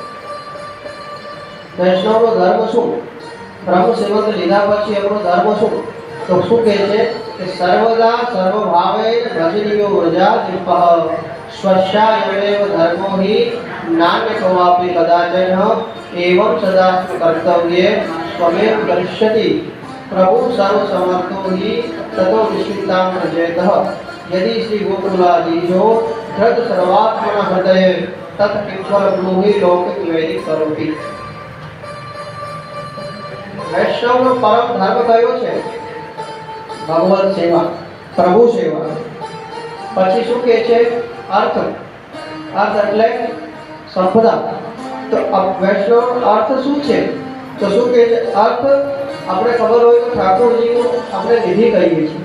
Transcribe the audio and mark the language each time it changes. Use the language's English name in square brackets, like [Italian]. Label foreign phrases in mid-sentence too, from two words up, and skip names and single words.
[Gujarati] વૈષ્ણવનો ધર્મ શું? બ્રહ્મ સેવક લીધા પછી એમનો ધર્મ શું? તો શું કહે છે કે [Sanskrit] સર્વદા સર્વભાવે ભજનીયો વ્રજા દીપઃ સ્વસ્યાયમેવ ધર્મો હિ નાન્ય કોવાપી કદાચન એવં સદા કર્તવ્યે સ્વમેવ કરિષ્યતિ प्रभु सर्वसमर्थो हि ततो निश्चितां प्रजयतः यदि श्री गोकुलाधीशो धृत सर्वात्मना हृदये तत् किंकर ब्रूहि लौकिक वैदिक करोति। [Gujarati] वैष्णवનો પરમ ધર્મ કયો છે? ભગવત સેવા, પ્રભુ સેવા। પછી શું કહે છે? અર્થ, અર્થ એટલે સંપદા। તો વૈષ્ણવ અર્થ શું છે? તો શું કહે છે? અર્થ આપણે ખબર હોય તો ઠાકોરજીનું આપણે નિધિ કહીએ છીએ।